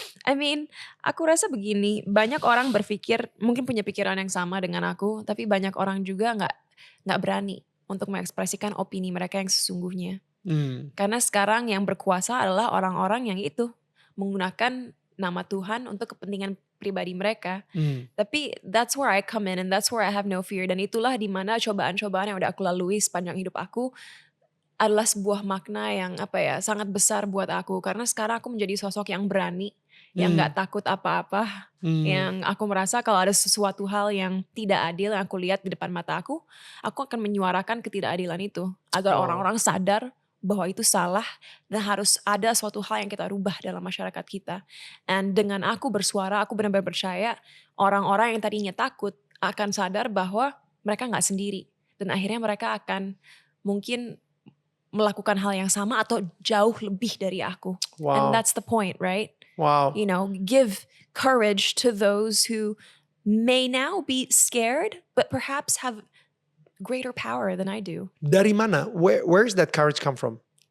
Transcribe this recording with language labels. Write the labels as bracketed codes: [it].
[en] I mean, [id] aku rasa begini, banyak orang berpikir, mungkin punya pikiran yang sama dengan aku, tapi banyak orang juga nggak berani untuk mengekspresikan opini mereka yang sesungguhnya. Karena sekarang yang berkuasa adalah orang-orang yang itu menggunakan nama Tuhan untuk kepentingan pribadi mereka. Tapi [en] that's where I come in and that's where I have no fear. [id] Dan itulah dimana cobaan-cobaan yang udah aku lalui sepanjang hidup aku adalah sebuah makna yang sangat besar buat aku. Karena sekarang aku menjadi sosok yang berani, yang gak takut apa-apa. Yang aku merasa kalau ada sesuatu hal yang tidak adil yang aku lihat di depan mata aku akan menyuarakan ketidakadilan itu. Agar orang-orang sadar bahwa itu salah dan harus ada suatu hal yang kita rubah dalam masyarakat kita. Dan dengan aku bersuara, aku benar-benar percaya orang-orang yang tadinya takut akan sadar bahwa mereka gak sendiri. Dan akhirnya mereka akan mungkin melakukan hal yang sama atau jauh lebih dari aku. [en] Wow. And that's the point, right? Wow. You know, give courage to those who may now be scared but perhaps have greater power than I do. [id] Dari mana? [en] Where's that courage come from?